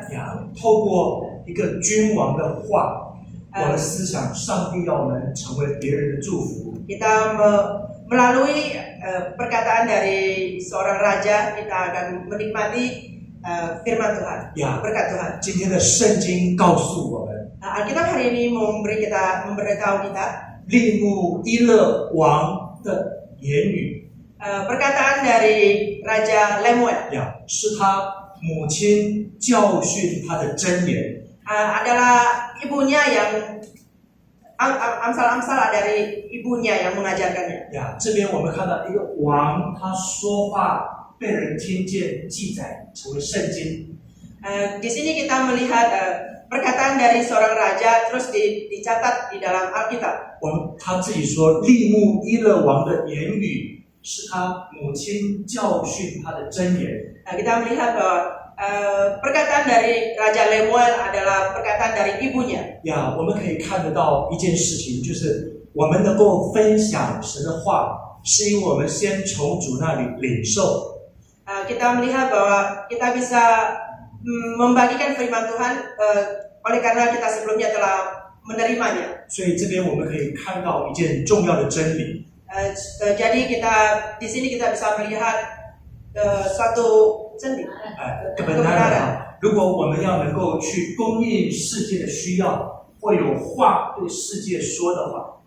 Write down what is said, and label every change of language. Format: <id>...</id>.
<zh>呀，透过一个君王的话，我们思想上帝要我们成为别人的祝福。</zh> <id>Kita melalui perkataan dari seorang raja, kita akan menikmati firman Tuhan,</id> <zh>呀，</zh> <id>berkat Tuhan.</id> <zh>今天的圣经告诉我们，</zh> <id>Alkitab hari ini memberitahu kita</id> <zh>利木伊勒王的言语，</zh> <id>perkataan dari Raja Lemuel</id> <zh>呀，是他母亲教训他的箴言。</zh> <id>adalah ibunya yang amsal-amsal dari ibunya yang mengajarkannya.</id> <zh>呀，这边我们看到一个王，他说话被人听见，记载成为圣经。</zh> <id>Di sini kita melihat perkataan dari seorang raja terus dicatat di dalam Alkitab.</id> <zh>他自己说，利木伊勒王的言语是他母亲教训他的箴言。</zh> <id>Kita melihat bahwa perkataan dari Raja Lemuel adalah perkataan dari ibunya.</id> <zh>呀，我们可以看得到一件事情，就是我们能够分享神的话，是因为我们先从主那里领受。</zh> <id>Kita melihat bahwa kita bisa membagikan firman Tuhan oleh karena kita sebelumnya telah menerimanya.</id> <zh>所以这边我们可以看到一件重要的真理。</zh> <id>Jadi kita di sini kita bisa melihat suatu</id> <zh>真理,</zh> <id>kebenaran。</id> <zh>如果我们要能够去供应世界的需要，或有话对世界说的话，</zh>